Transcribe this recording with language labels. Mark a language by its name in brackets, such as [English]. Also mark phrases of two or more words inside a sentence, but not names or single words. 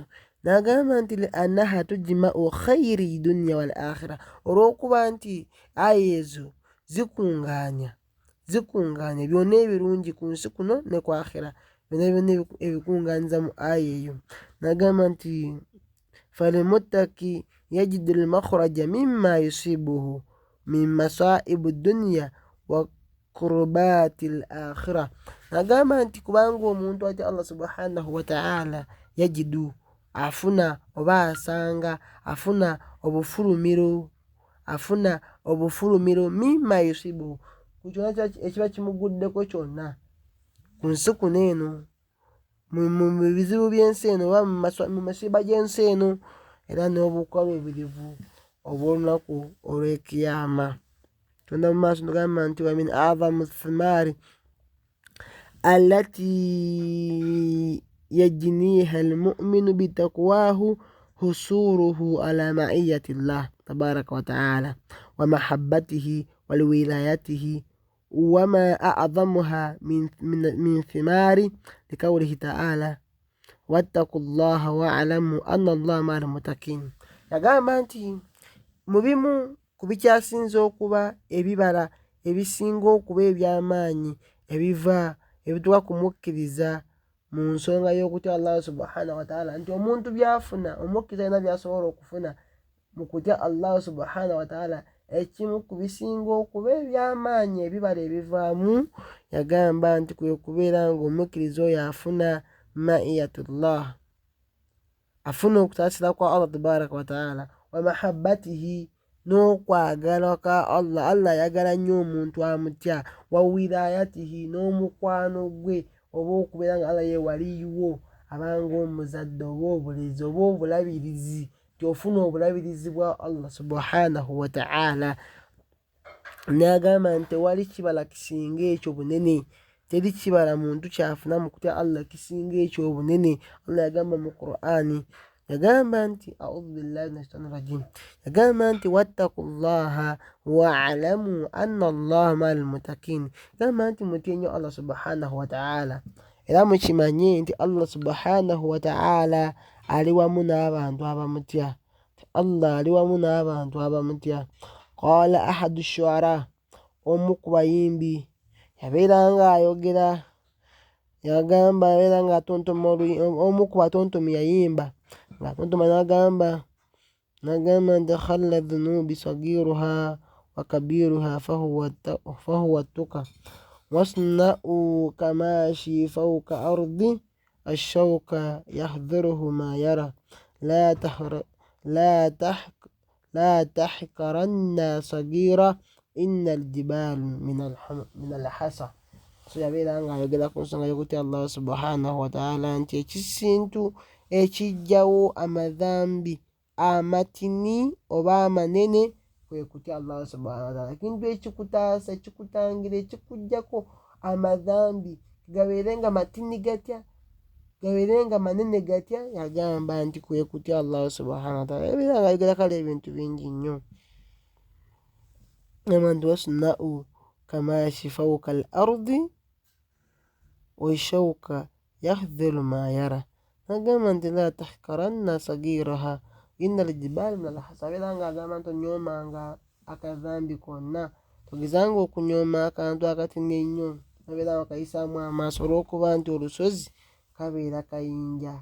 [Ganda] Nagamba nti [Arabic] لأنها تجمع خيري الدنيا والآخرة, [Ganda] olw'okuba nti aya ezo zikunganya byonna ebirungi ku nsi kuno ne ku akhira, byonna ebikunganyiza mu aya eyo. Nagamba nti [Arabic] فللمتقي يجد المخرج مما يصيبه من مصائب الدنيا وكربات الآخرة. [Ganda] Nagamba nti kubanga omuntu atya Allah [Arabic] سبحانه وتعالى يجد, [Ganda] afuna oba asanga, afuna obufulumiro [Arabic] مما يصيبه, [Ganda] ku kyonna ekiba kimuguddeko kyonna ku nsi kuno eno, mu bizibu by'ensi eno oba mu masiiba gy'ensi eno, era n'obukaluubirivu obw'olunaku olw'ekiyama. Tunda mu maaso tugamba nti [Arabic] ومن أعظم الثمار التي يجنيها المؤمن بتقواه حصوله على معية الله تبارك وتعالى ومحبته وولايته وما أعظمها من ثمار لقوله تعالى واتقوا الله واعلموا أن الله مع المتقين. [Ganda] Yagamba nti mu bimu ku bikyasinze okuba ebibala ebisinga okuba eby'amaanyi ebituuka ku mukkiriza mu nsonga y'okutya Allah [Arabic] سبحانه وتعالى, [Ganda] nti omuntu byafuna, omukkiriza alina byasobola okufuna mu kutya Allah [Arabic] سبحانه وتعالى, [Ganda] ekimu ku bisinga okuba eby'amaanyi ebibala ebivaamu, yagamba nti kwe kubeera nga omukkiriza oyo afuna ma'iyatullah, afuna okutaasira kwa Allah [Arabic] تبارك وتعالى ومحبته, [Ganda] n'okwagala kwa Allah, Allah ayagala nnyo omuntu amutya, [Arabic] وولايته, [Ganda] n'omukwano gwe oba okubeera nga Allah ye waliyiwo, abanga omuzadde oba obulezi oba obulabirizi, tyofuna obulabirizi bwa Allah [Arabic] سبحانه وتعالى. [Ganda] Nagamba nti tewali kibala kisinga ekyo bunene, teri kibala muntu kyafuna mu kutya Allah kisinga ekyo obunene. Allah yagamba mu Qur'ani, yagamba nti [Arabic] أعوذ بالله من الشيطان الرجيم, [Ganda] yagamba nti [Arabic] واتقوا الله واعلموا أن الله مع المتقين, [Ganda] yagamba nti mutye nnyo Allah [Arabic] سبحانه وتعالى, [Ganda] era mukimanye nti Allah [Arabic] سبحانه وتعالى [Ganda] ali wamu n'abantu abamutya. Allah ali wamu n'abantu abamutya. [Arabic] قال أحد الشعراء, [Ganda] omu ku bayimbi yabeeranga ayogera yagamba yabeeranga atontoma omu ku batontomi yayimba ng'atontoma n'agamba nti [Arabic] خل الذنوب صغيرها وكبيرها فهو التقى واصنع كماش فوق أرض الشوك يحذر ما يرى لا تحقرن صغيرة إن الجبال من الحصى. [Ganda] So yabeeranga ayogera ku nsonga y'okutya Allah [Arabic] سبحانه وتعالى [Ganda] nti ekisintu ekijjawo amadhambi amatini oba amanene kwe kutya Allah subhanahu wa ta'ala. Ekintu ekikutaasa ekikutangira ekikujjako amadhambi gabeerenga matini gatya gabeerenga manene gatya, yagamba nti kwe kutya Allah [Arabic] سبحانه وتعالى. [Ganda] Yabeeranga ayogera kale ebintu bingi nnyo. Gamba nti [Arabic] واصنع كماش فوق الأرض والشوك يحذر ما يرى. [Ganda] Nagamba nti [Arabic] لا تحقرن صغيرها إن الجبال من الحصى. [Ganda] Abeeranga agamba nti onyoomanga akadhambi konna, togezanga okunyooma akantu akatini ennyo abeeranga akayisaamu amaaso olw'okuba nti olusozi kabeera kayinja.